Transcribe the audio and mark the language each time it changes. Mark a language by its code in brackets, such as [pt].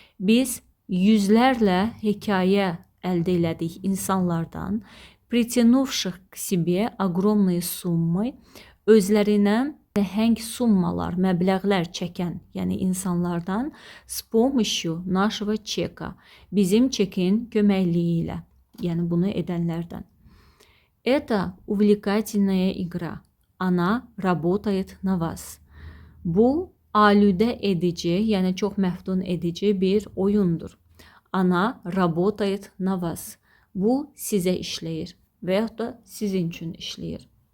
[az] Biz yüzlərlə hekayə əldə elədik insanlardan. [ru] Притянувших к себе огромные суммы. [az] Özlərinə nəhəng summalar, məbləğlər çəkən, yəni insanlardan [ru] с помощью нашего чека. [az] Bizim çekin köməkliyi ilə, yəni bunu edənlərdən. [ru] Это увлекательная игра. Она работает на вас. [az] Bu alüdə edici, yəni çox məftun edici bir oyundur. [ru] Ana работает на вас. [az] Bu sizə işləyir və yaxud da sizin üçün işləyir.